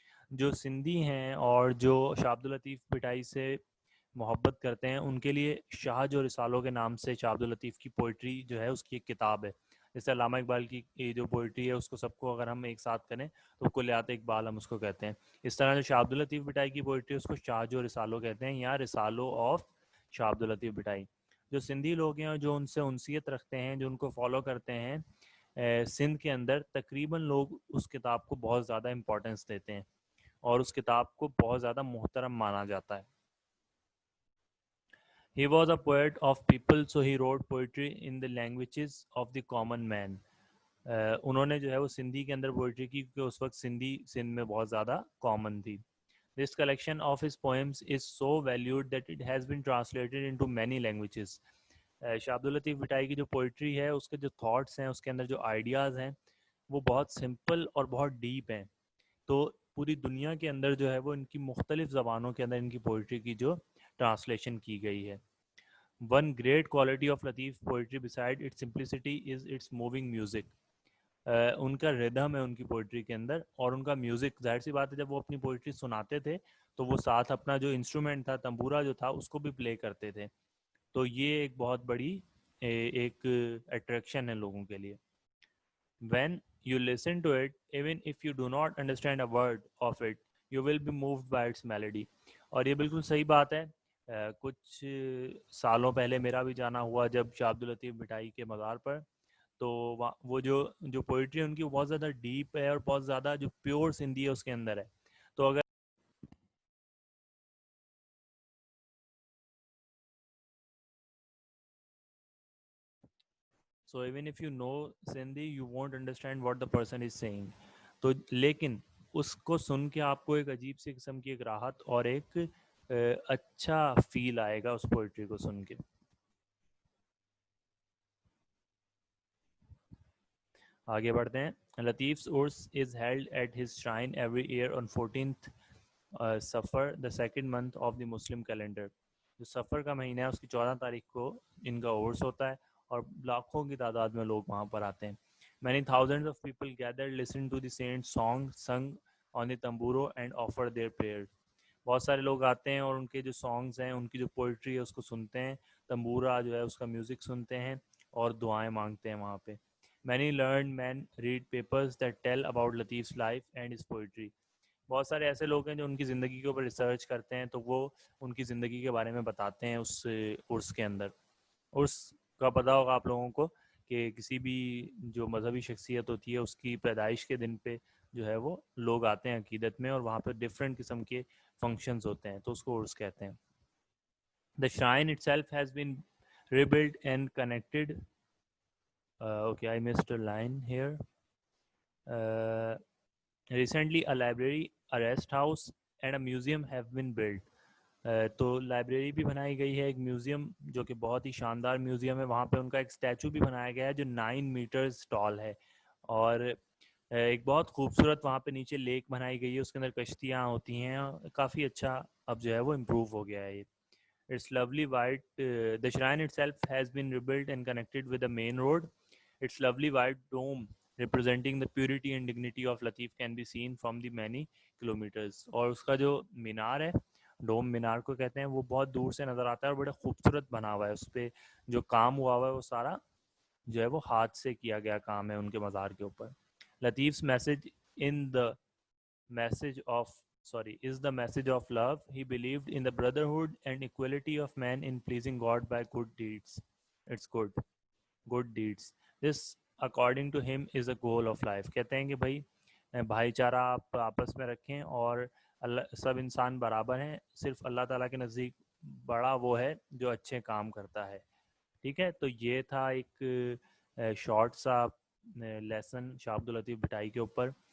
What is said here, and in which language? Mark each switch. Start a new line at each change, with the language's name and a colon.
Urdu: جو سندھی ہیں اور جو شاہ عبد اللطیف بٹائی سے محبت کرتے ہیں ان کے لیے شاہ جو رسالوں کے نام سے شاہ عبد اللطیف کی پوئٹری جو ہے اس کی ایک کتاب ہے. جیسے علامہ اقبال کی جو پوئٹری ہے اس کو سب کو اگر ہم ایک ساتھ کریں تو کلیات اقبال ہم اس کو کہتے ہیں. اس طرح جو شاہ عبد اللطیف بٹائی کی پوئٹری ہے اس کو شاہ جو رسالوں کہتے ہیں، یا رسالوں آف شاہ عبد اللطیف بٹائی. جو سندھی لوگ ہیں اور جو ان سے انسیت رکھتے ہیں، جو ان کو فالو کرتے ہیں سندھ کے اندر، تقریباً لوگ اس کتاب کو بہت زیادہ امپورٹنس دیتے ہیں اور اس کتاب کو بہت زیادہ محترم مانا جاتا ہے.
English: He was a poet of people, so he wrote poetry in the languages of the common man.
Urdu: انہوں نے جو ہے وہ سندھی کے اندر پوئٹری کی کیونکہ اس وقت سندھی سندھ میں بہت زیادہ کامن تھی.
English: This collection of his poems is so valued that it has been translated into many languages.
Urdu: شاہ عبد اللطیف بھٹائی کی جو پوئٹری ہے اس کے جو تھاٹس ہیں اس کے اندر جو آئیڈیاز ہیں وہ بہت سمپل اور بہت ڈیپ ہیں. تو پوری دنیا کے اندر جو ہے وہ ان کی مختلف زبانوں کے اندر ان کی پوئٹری کی جو ٹرانسلیشن کی گئی ہے.
English: One great quality of Latif's poetry beside its simplicity is its moving music.
Urdu: ان کا ردھم ہے ان کی پوئٹری کے اندر اور ان کا میوزک. ظاہر سی بات ہے جب وہ اپنی پوئٹری سناتے تھے تو وہ ساتھ اپنا جو انسٹرومنٹ تھا تمبورا جو تھا اس کو بھی پلے کرتے تھے. تو یہ ایک بہت بڑی ایک اٹریکشن ہے لوگوں کے لیے.
English: When you listen to it, even if you do not understand a word of it, you will be moved by its melody.
Urdu: اور یہ بالکل صحیح بات ہے. کچھ سالوں پہلے میرا بھی جانا ہوا جب شاہ عبد اللطیف بھٹائی کے مزار پر. تو وہ جو پوئٹری ان کی بہت زیادہ ڈیپ ہے اور بہت زیادہ جو پیور سندھی ہے اس کے اندر ہے. تو اگر
English: so even if you know Sindhi you won't understand what the person is saying.
Urdu: تو لیکن اس کو سن کے آپ کو ایک عجیب سی قسم کی ایک راحت اور ایک اچھا فیل آئے گا اس پوئٹری کو سن کے. آگے بڑھتے ہیں.
English: Latif's Urs is held at his shrine every year on 14th Safar the second month of the Muslim calendar.
Urdu: جو سفر کا مہینہ ہے اس کی 14 تاریخ کو ان کا عرس ہوتا ہے اور لاکھوں کی تعداد میں لوگ وہاں پر آتے ہیں.
English: Many thousands of people gathered listen to the saint's song sung on the tamburo and offer their prayers.
Urdu: بہت سارے لوگ آتے ہیں اور ان کے جو سانگز ہیں ان کی جو پوئٹری ہے اس کو سنتے ہیں. تمبورا جو ہے اس کا میوزک سنتے ہیں اور دعائیں مانگتے ہیں وہاں پہ.
English: Many learned men read papers that tell about Latif's life and his poetry.
Urdu: بہت سارے ایسے لوگ ہیں جو ان کی زندگی کے اوپر ریسرچ کرتے ہیں تو وہ ان کی زندگی کے بارے میں بتاتے ہیں اس عرس کے اندر. عرس کا پتہ ہوگا آپ لوگوں کو کہ کسی بھی جو مذہبی شخصیت ہوتی ہے اس کی پیدائش کے دن پہ جو ہے وہ لوگ آتے ہیں عقیدت میں اور وہاں پہ ڈفرینٹ قسم کے فنکشنز ہوتے ہیں تو اس کو عرس کہتے ہیں.
English: The shrine itself has been rebuilt and connected. Okay, I missed a line here. Recently, a library, a rest house, and a museum have been built.
Urdu: تو لائبریری بھی بنائی گئی ہے, ایک میوزیم جو کہ بہت ہی شاندار میوزیم ہے. وہاں پہ ان کا ایک اسٹیچو بھی بنایا گیا ہے جو 9 میٹرز ٹال ہے. اور ایک بہت خوبصورت وہاں پہ نیچے لیک بنائی گئی ہے, اس کے اندر کشتیاں ہوتی ہیں. کافی اچھا اب جو ہے وہ امپروو ہو گیا ہے یہ.
English: It's lovely white. The shrine itself has been rebuilt and connected with the main road. Its lovely white dome representing the purity and dignity of Latif can be seen from the many kilometers.
Urdu: اور اس کا جو مینار ہے, ڈوم مینار کو کہتے ہیں, وہ بہت دور سے نظر آتا ہے اور بڑا خوبصورت بنا ہوا ہے. اس پہ جو کام ہوا ہوا ہے وہ سارا جو ہے وہ ہاتھ سے کیا گیا کام ہے ان کے مزار کے اوپر.
English: Latif's message in the message of is the message of love. He believed in the brotherhood and equality of man in pleasing God by good deeds. It's good deeds. This according to him is a goal of life.
Urdu: کہتے ہیں کہ بھائی چارہ آپ آپس میں رکھیں اور اللہ سب انسان برابر ہیں, صرف اللہ تعالیٰ کے نزدیک بڑا وہ ہے جو اچھے کام کرتا ہے. ٹھیک ہے, تو یہ تھا ایک شارٹ سا لیسن شاہ عبد اللطیف بھٹائی کے اوپر.